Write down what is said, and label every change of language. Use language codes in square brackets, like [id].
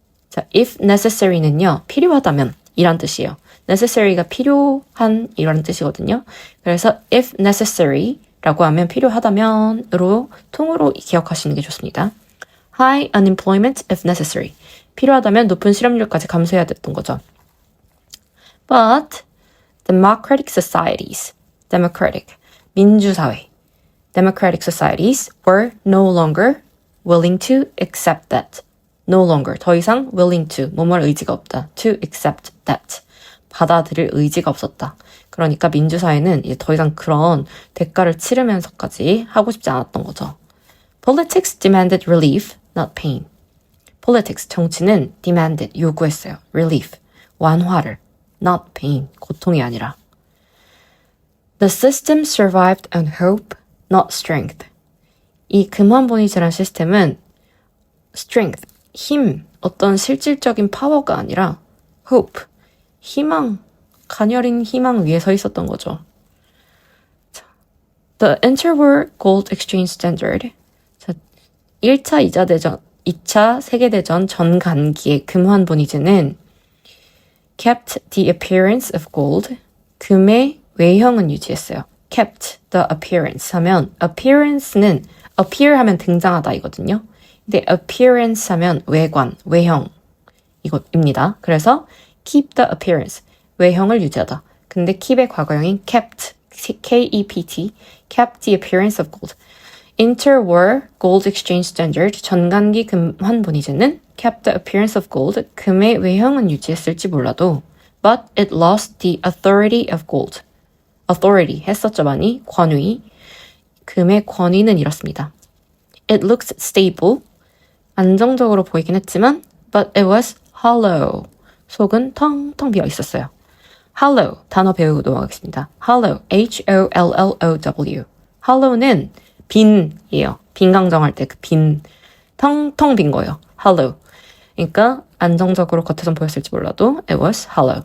[ko] 자, [en] if necessary [ko] 는요, 필요하다면 이란 뜻이에요. necessary가 필요한 이런 뜻이거든요. 그래서 [en] if necessary [ko] 라고 하면 필요하다면으로 통으로 기억하시는 게 좋습니다. [en] high unemployment if necessary. [ko] 필요하다면 높은 실업률까지 감수해야 됐던 거죠. [en] But democratic societies, 민주사회, democratic societies were no longer willing to accept that. No longer, [ko] 더 이상 [en] willing to, [ko] 뭐뭐할 의지가 없다. [en] To accept that. [ko] 받아들일 의지가 없었다. 그러니까 민주사회는 이제 더 이상 그런 대가를 치르면서까지 하고 싶지 않았던 거죠. [en] Politics demanded relief, not pain. [ko] Politics, 정치는 demanded, 요구했어요. Relief, 완화를. [en] Not pain, [ko] 고통이 아니라. [en] The system survived on hope, not strength. [ko] 이 금환본위제라는 시스템은 strength, 힘, 어떤 실질적인 파워가 아니라 hope, 희망, 가녀린 희망 위에 서 있었던 거죠. [en] The interwar gold exchange standard. [ko] 자, 1차, 2차 세계대전 전간기의 금환본위제는 [en] kept the appearance of gold. [ko] 금의 외형은 유지했어요. [en] kept the appearance [ko] 하면 appearance는 appear 하면 등장하다 이거든요. 근데 appearance 하면 외관, 외형 이것입니다. 그래서 [en] keep the appearance, [ko] 외형을 유지하다. 근데 keep의 과거형인 kept, K-E-P-T, [en] kept the appearance of gold. Interwar gold exchange standard, [ko] 전간기 금환본위제는 [en] kept the appearance of gold, [ko] 금의 외형은 유지했을지 몰라도 [en] but it lost the authority of gold. [ko] authority 했었죠 많이, 권위. 금의 권위는 잃었습니다. [en] It looks stable, [ko] 안정적으로 보이긴 했지만 [en] but it was hollow. [ko] 속은 텅텅 비어 있었어요. hollow, 단어 배우고 넘어가겠습니다. [en] hollow, H-O-L-L-O-W. [ko] hollow는 빈이에요. 빈강정할 때 그 빈, 텅텅 빈 거예요. hollow. 그러니까 안정적으로 겉에선 보였을지 몰라도 [en] it was hollow.